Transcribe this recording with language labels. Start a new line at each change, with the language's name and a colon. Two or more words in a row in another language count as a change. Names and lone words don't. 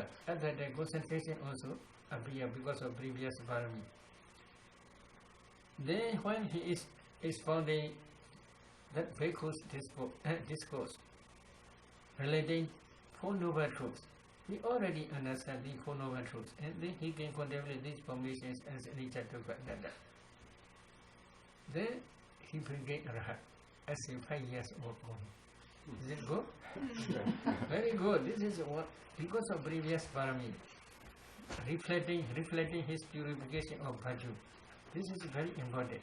English: At that time, concentration also appear because of previous parami. Then when he is expounding that Bhikkhu's discourse relating 4 noble truths, he already understands the Four Noble Truths, and then he can contemplate these formations as
Pali: anicca, dukkha, anatta.
English: Then he will get Arhat as a 5 years old boy. Is it good? Very good. This is what, because of previous parami, reflecting his purification of virtue. This is very important.